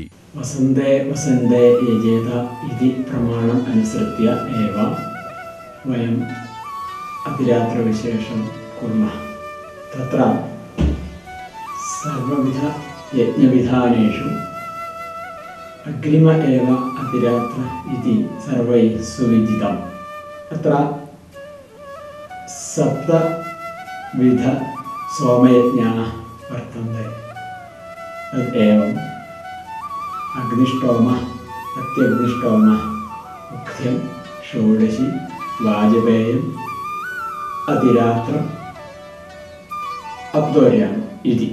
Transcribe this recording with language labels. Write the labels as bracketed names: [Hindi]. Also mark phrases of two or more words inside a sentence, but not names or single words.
[Sanskrit] వసంతే వసంతే యజేత ఇది ప్రమాణం అనుసృత్య ఏవ వయం అతిరాత్ర విశేషం కుర్మః. తత్ర సర్వవిధ యజ్ఞవిధానేషు अग्रिम एव अतिरात्र इति सर्वैः सुविदितम्। अत्र सप्तविध सोमयज्ञाः वर्तन्ते। तदेवम् अग्निष्टोमः, अत्यग्निष्टोमः, मुख्यं, षोडशी, वाजपेयम्, अतिरात्रम्, अब्दोर्याम् इति।